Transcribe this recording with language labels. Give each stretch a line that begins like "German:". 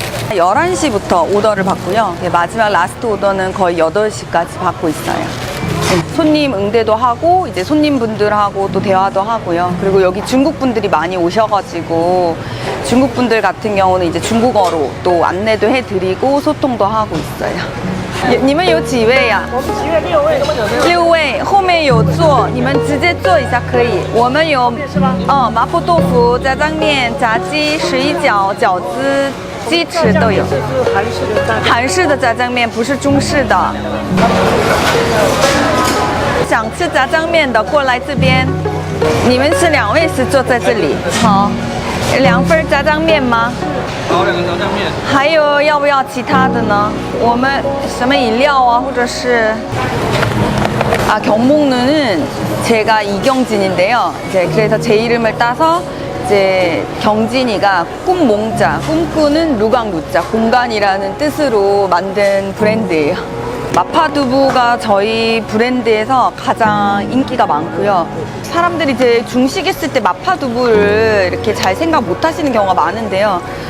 Korean: 11시부터 오더를 받고요. 마지막 라스트 오더는 거의 8시까지 받고 있어요. 손님 응대도 하고 이제 손님분들하고 또 대화도 하고요. 그리고 여기 중국분들이 많이 오셔가지고 중국분들 같은 경우는 이제 중국어로 또 안내도 해드리고 소통도 하고 있어요.
Chinese: 你们有几位呀？我们几位6位。 6位，后面有坐，你们直接坐一下可以。我们有麻婆豆腐、炸酱面、炸鸡、11饺、饺子、鸡翅都有。韩式的炸酱面，不是中式的。想吃炸酱面的过来这边。你们是2位是坐在这里，好。 2份炸酱面吗？好，2个炸酱面。还有要不要其他的呢？我们什么饮料啊，或者是
Korean: 경목루는 제가 이경진인데요. 이제 그래서 제 이름을 따서 이제 경진이가 꿈몽자, 꿈꾸는 루강루자, 공간이라는 뜻으로 만든 브랜드예요. 마파두부가 저희 브랜드에서 가장 인기가 많고요. 사람들이 이제 중식했을 때 마파두부를 이렇게 잘 생각 못 하시는 경우가 많은데요.